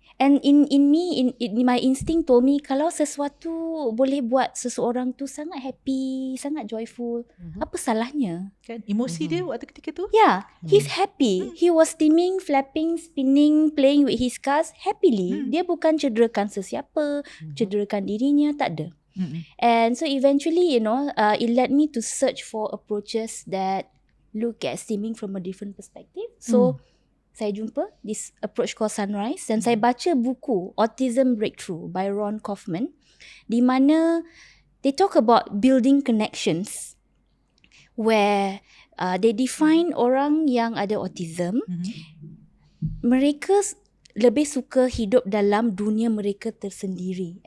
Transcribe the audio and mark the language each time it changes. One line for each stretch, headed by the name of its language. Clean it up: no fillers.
English: And in my instinct told me,
Malay: kalau sesuatu boleh buat seseorang tu sangat
English: happy,
Malay: sangat
English: joyful,
Malay: apa salahnya? Kan emosi dia waktu ketika tu.
English: Yeah, he's happy. He was steaming, flapping, spinning, playing with his cars happily.
Malay: Dia bukan cederakan sesiapa, cederakan dirinya, tak ada.
English: And so eventually, it led me to search for approaches that look at steaming from a different perspective.
Malay: So, saya jumpa
English: this approach called
Malay: Sunrise dan saya baca buku Autism Breakthrough by Ron Kaufman, di mana
English: they talk about building connections where they define
Malay: orang yang ada autism, mereka lebih suka hidup dalam dunia mereka tersendiri.